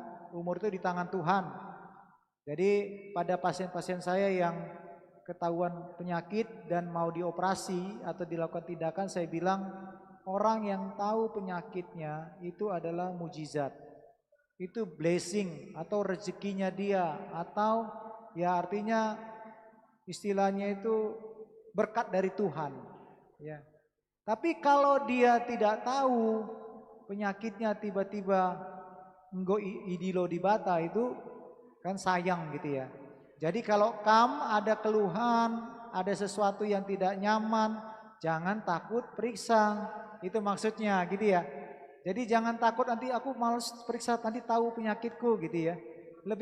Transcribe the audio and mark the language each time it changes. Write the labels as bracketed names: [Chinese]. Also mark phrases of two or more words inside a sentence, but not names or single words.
[Indonesian] Umur itu di tangan Tuhan. Jadi pada pasien-pasien saya yang ketahuan penyakit dan mau dioperasi atau dilakukan tindakan, saya bilang orang yang tahu penyakitnya itu adalah mujizat. Itu blessing atau rezekinya dia, atau ya artinya istilahnya itu berkat dari Tuhan. Ya. Tapi kalau dia tidak tahu penyakitnya tiba-tiba [Batak Karo] enggo idilo dibata [Indonesian] itu kan sayang gitu ya. Jadi kalau ada keluhan, ada sesuatu yang tidak nyaman, jangan takut periksa. Itu maksudnya gitu ya. Jadi jangan takut nanti aku malas periksa nanti tahu penyakitku gitu ya.